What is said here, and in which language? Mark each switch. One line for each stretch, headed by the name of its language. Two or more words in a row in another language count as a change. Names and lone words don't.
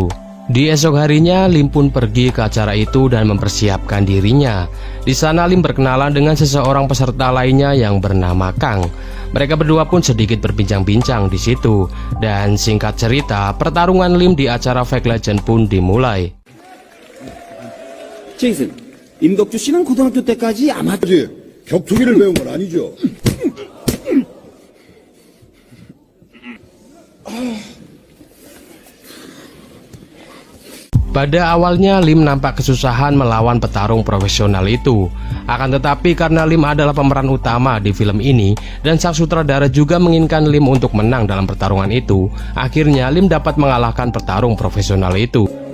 Indonesian: Di esok harinya Lim pun pergi ke acara itu dan mempersiapkan dirinya. Di sana Lim berkenalan dengan seseorang peserta lainnya yang bernama Kang. Mereka berdua pun sedikit berbincang-bincang di situ. Dan singkat cerita, pertarungan Lim di acara Fight Legend pun dimulai.
Korean: 제이슨, 임덕주 씨는 고등학교 때까지 아마추어 격투기를 배운 건 아니죠?
Indonesian: Pada awalnya Lim nampak kesusahan melawan petarung profesional itu. Akan tetapi karena Lim adalah pemeran utama di film ini dan sang sutradara juga menginginkan Lim untuk menang dalam pertarungan itu, akhirnya Lim dapat mengalahkan petarung profesional itu.